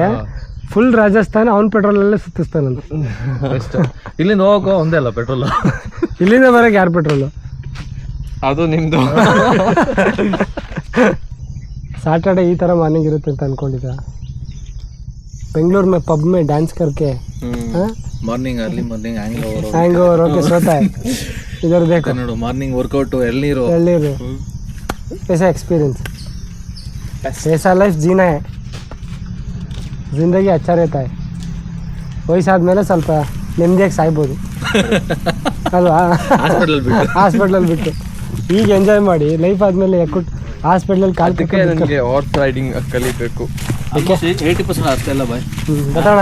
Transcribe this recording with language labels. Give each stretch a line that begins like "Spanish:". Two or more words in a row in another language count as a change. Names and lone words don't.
Kannada: ಫುಲ್ ರಾಜಸ್ಥಾನ ಅವ್ನ ಪೆಟ್ರೋಲಲ್ಲೇ ಸುತ್ತಿಸ್ತಾನಂತ. ಇಲ್ಲಿಂದ ಹೋಗೋ ಒಂದೇ ಅಲ್ಲ ಪೆಟ್ರೋಲ್, ಇಲ್ಲಿಂದ ಬರೋಕೆ ಯಾರು ಪೆಟ್ರೋಲು? ಅದು ನಿಮ್ಮದು. ಸಾಟರ್ಡೆ ಈ ಥರ ಮಾರ್ನಿಂಗ್ ಇರುತ್ತೆ ಅಂತ ಅನ್ಕೊಂಡಿದ್ದ.
Hindi: ಬೆಂಗಳೂರು में पब में डांस करके
English: ಮಾರ್ನಿಂಗ್ early morning
Hindi: हैंगओवर होके सोता है. इधर देखो
Kannada: ನೋಡು,
English: morning workout
Kannada: ಎಳ್ನೀರು.
Hindi: ऐसा एक्सपीरियंस, ऐसा लाइफ जीना है. ಜಿಂದಗಿ अच्छा रहता है.
Kannada: ವಯಸ್ಸಾದ್ಮೇಲೆ ಸ್ವಲ್ಪ ನೆಮ್ಮದಿಯಾಗಿ ಸಾಯ್ಬೋದು ಅಲ್ವಾ? ಹಾಸ್ಪಿಟ್ಲಲ್ಲಿ ಬಿಟ್ಟು ಈಗ ಎಂಜಾಯ್ ಮಾಡಿ, ಲೈಫ್ ಆದಮೇಲೆ ಹಾಸ್ಪಿಟ್ಲಲ್ಲಿ ಕಾಲು ನನಗೆ
English: horse riding
Kannada: ಕಲಿಬೇಕು. 80% ಅಷ್ಟೇ ಅಲ್ಲ ಬಾಯ್. ಬರೋಣ.